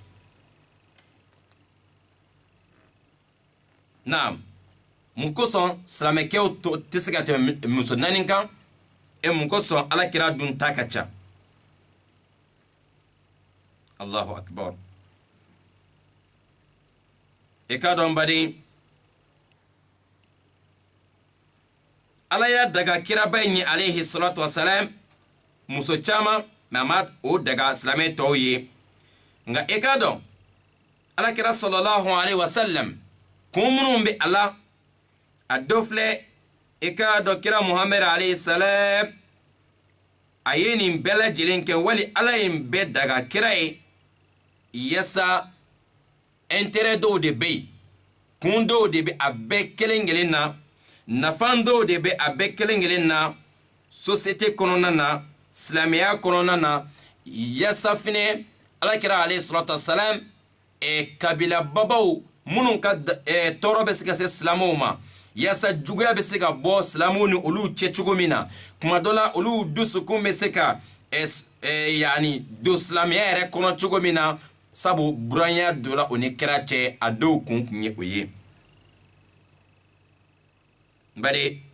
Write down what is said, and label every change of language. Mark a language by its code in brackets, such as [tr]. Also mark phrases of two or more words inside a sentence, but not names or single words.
[bm] naam mun kosɔn silamɛkɛw tɛ se ka tɛmɛ muso 4 kan mun kosɔn alakira dun ta ka ca [ar] الله أكبر [bm] e ka dɔn baden Ala ya daga kiraba in ye [ar] عليه الصلاة والسلام [bm] muso caman mais ma o daga silamɛ tɔw ye nka e ka dɔn alakira [ar] صلى الله عليه وسلم [bm] kun minnu bɛ ala a dɔ filɛ e ka dɔn kira Muhammad [ar] عليه السلام [bm] a ye nin bɛɛ lajɛlen kɛ wali ala ye nin bɛɛ daga kira ye yasa intérêt dɔw de bɛ yen kun dɔw de bɛ a bɛɛ kelen kelen na nafan dɔw de bɛ a bɛɛ kelen kelen na société kɔnɔna na silamɛya kɔnɔna na yasa fɛnɛ alakira [ar] عليه الصلاة والسلام [bm] kabila babaw minnu ka tɔɔrɔ bɛ se ka se silamɛw ma yasa juguya bɛ se ka bɔ silamɛw ni olu cɛ cogo min na kuma dɔ la olu dusukun bɛ se ka yani don silamɛya yɛrɛ kɔnɔ cogo min na sabu buranya dɔ la o ni kira cɛ a dɔw kun ye o ye bari